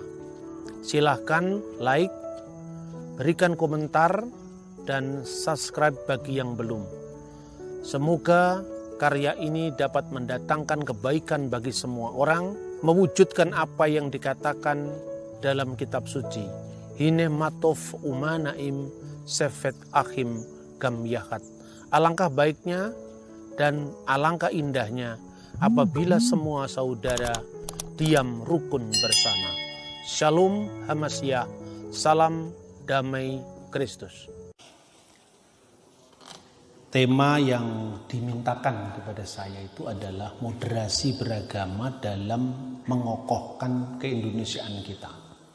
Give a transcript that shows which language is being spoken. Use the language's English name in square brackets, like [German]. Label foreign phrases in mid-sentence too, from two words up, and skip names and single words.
[Indonesian] Silahkan like, berikan komentar, dan subscribe bagi yang belum. Semoga karya ini dapat mendatangkan kebaikan bagi semua orang, mewujudkan apa yang dikatakan dalam kitab suci. [Hebrew] הנה מה טוב ומה נעים שבת אחים גם יחד. [Indonesian] Alangkah baiknya dan alangkah indahnya apabila semua saudara diam rukun bersama. [Hebrew] שלום המשיח, [Indonesian] salam damai Kristus. Tema yang dimintakan kepada saya itu adalah moderasi beragama dalam mengokohkan keindonesiaan kita.